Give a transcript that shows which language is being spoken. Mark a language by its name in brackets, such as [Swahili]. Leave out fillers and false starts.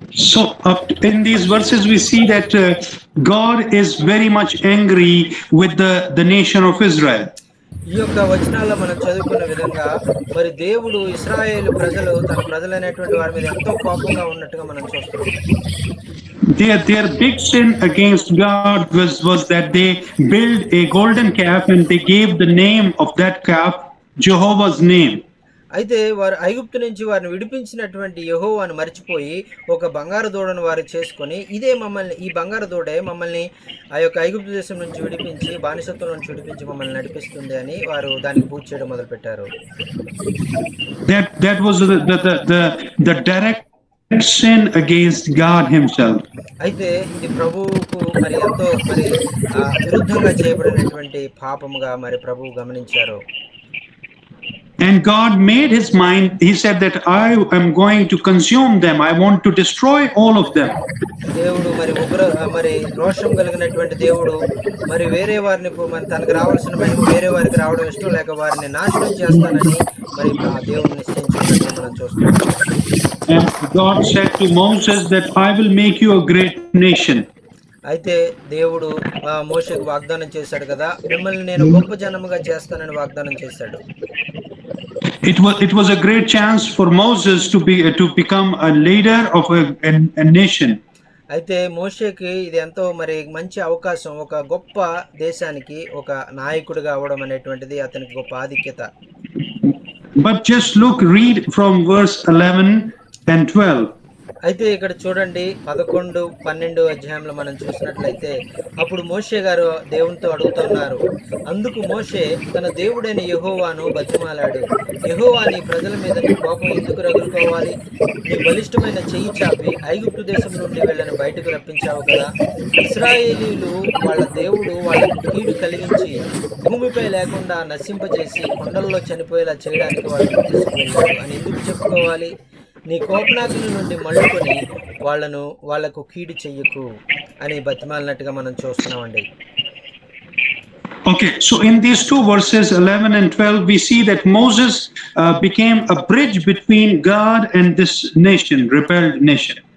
[English] So in these verses we see that God is very much angry with the nation of Israel. [Telugu] ఈ యొక్క వచనాల్లో మనం చదువుకున్న విధంగా మరి దేవుడు ఇశ్రాయేలు ప్రజలు తన ప్రజలైనటువంటి వారి మీద ఎంతో కోపంగా ఉన్నట్టుగా మనం చూస్తున్నాం. [English] Their big sin against God was that they built a golden calf and they gave the name of that calf Jehovah's name. [Telugu] అయితే వారు ఐగుప్తు నుంచి వారిని విడిపించినటువంటి యెహోవాను మర్చిపోయి ఒక బంగారు దూడను వారు చేసుకొని ఇదే మమ్మల్ని, ఈ బంగారు దూడే మమ్మల్ని ఆ యొక్క ఐగుప్తు దేశం నుంచి విడిపించి, బానిసత్వం నుంచి విడిపించి మమ్మల్ని నడిపిస్తుంది అని వారు దానికి పూజ చేయడం మొదలుపెట్టారు. [English] That was the direct sin against God himself. [Telugu] అయితే ఇది ప్రభువుకు మరి ఎంతో మరి విరుద్ధంగా చేయబడినటువంటి పాపముగా మరి ప్రభువు గమనించారు. [English] And God made his mind, he said that I am going to consume them, I want to destroy all of them. [Telugu] దేవుడు మరి రోషం కలిగినటువంటి దేవుడు మరి వేరే వారిని మరి తనకు రావాల్సిన మహిమ వేరే వారికి రావడం ఇష్టం లేక వారిని నాశనం చేస్తానని మరి దేవుడు నిశ్చయించినట్టు మనం చూస్తాం. [English] And God said to Moses that I will make you a great nation. [Telugu] అయితే దేవుడు మోషేకు వాగ్దానం చేశాడు కదా, మిమ్మల్ని నేను గొప్ప జనముగా చేస్తానని వాగ్దానం చేశాడు. [English] It was a great chance for Moses to become a leader of a nation. [Telugu] అయితే మోషేకి ఇది ఎంతో మరి మంచి అవకాశం, ఒక గొప్ప దేశానికి ఒక నాయకుడిగా అవడం అనేటువంటిది అతనికి గొప్ప ఆధిక్యత. [English] But just read from verse 11 and 12. [Telugu] అయితే ఇక్కడ చూడండి 11, 12 అధ్యాయంలో మనం చూసినట్లయితే అప్పుడు మోషే గారు దేవునితో అడుగుతున్నారు. అందుకు మోషే తన దేవుడైన యెహోవాను బతిమాలాడు, యెహోవా, నీ ప్రజల మీద నీ కోపం ఎందుకు రగులుకోవాలి? నీ బలిష్టమైన చెయ్యి చాపి ఐగుప్తు దేశం నుండి వీళ్ళని బయటకు రప్పించావు కదా. ఇశ్రాయేలీయులు వాళ్ళ దేవుడు వాళ్ళకు కీడు కలిగించి భూమిపై లేకుండా నశింపజేసి కొండల్లో చనిపోయేలా చేయడానికి వాళ్ళని తీసుకువెళ్ళాడు అని ఎందుకు చెప్పుకోవాలి? నీ కోపనాగ్ని నుండి మళ్ళుకొని వాళ్లకు కీడు చెయ్యకు అని బతిమాలినట్టుగా మనం చూస్తున్నామండి. [English] Okay, so in these two verses 11 and 12 we see that Moses became a bridge between God and this nation, rebelled nation.